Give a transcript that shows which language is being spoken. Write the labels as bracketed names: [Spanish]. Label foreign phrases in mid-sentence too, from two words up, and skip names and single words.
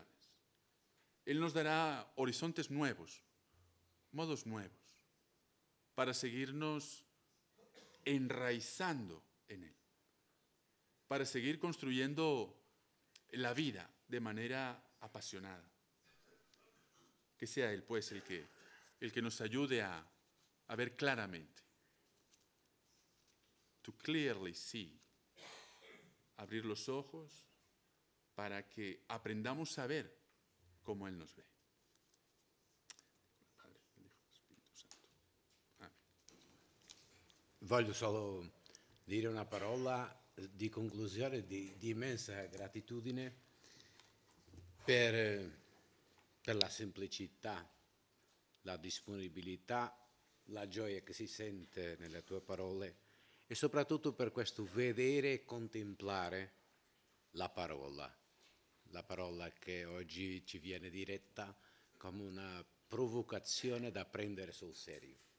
[Spanish] Él nos dará horizontes nuevos, modos nuevos, para seguirnos enraizando en Él, para seguir construyendo la vida de manera apasionada. Que sea Él, pues, el que nos ayude a ver claramente. [English] To clearly see. [Spanish] Abrir los ojos para que aprendamos a ver como Él nos ve. Padre, el Hijo, el Espíritu Santo. Amén. [Italian] Voglio solo dire una parola di conclusione di immensa gratitudine per la semplicità, la disponibilità, la gioia che si sente nelle tue parole e soprattutto per questo vedere e contemplare la parola che oggi ci viene diretta come una provocazione da prendere sul serio.